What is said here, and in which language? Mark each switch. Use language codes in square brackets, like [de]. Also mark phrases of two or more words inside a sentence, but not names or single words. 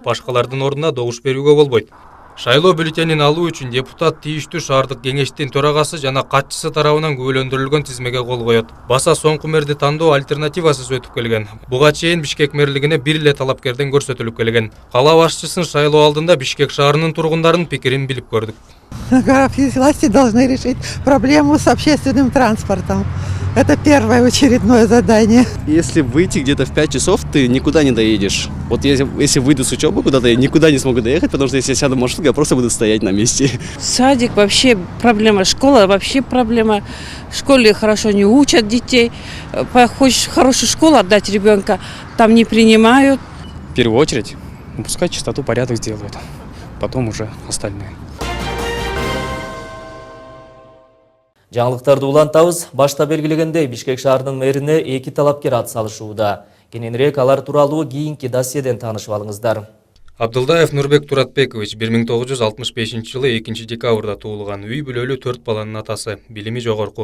[ky] Башкалардын ордуна добуш берүүгө болбойт. Шайлоо бюллетенин алуу үчүн депутат тийиштүү шаардык кеңештин төрагасы жана катчысы тарабынан күбөлөндүрүлгөн тизмеге кол коет. Баса соңку мэрди тандоо альтернативасыз өтүп келген. Буга чейин Бишкек мэрлигине бир эле талапкерден көрсөтүлүп келген. Кала башчысын шайлоо алдында Бишкек шаарынын тургундарынын пикирин билип көрдүк. [ru] Власти должны решить проблему с общественным транспортом. Это первое очередное задание. Если выйти где-то в 5 часов, ты никуда не доедешь. Вот если выйду с учебы куда-то, я никуда не смогу доехать, потому что если я сяду в маршрутку, я просто буду стоять на месте. Садик вообще проблема, школа вообще проблема. В школе хорошо не учат детей. Хочешь в хорошую школу отдать ребенка, там не принимают. В первую очередь, пускай чистоту, порядок сделают. Потом уже остальное. [ky] Жаңылыктарды улантабыз. Башта белгилегендей Бишкек шаарынын мэрине эки талапкер ат салышууда. Кененирээк алар тууралуу кийинки досьеден таанышып алыңыздар. Абдылдаев Нурбек Туратбекович 1965 жылы 2 декабрда туулган, үй бүлөлүү 4 баланын атасы, билими жогорку.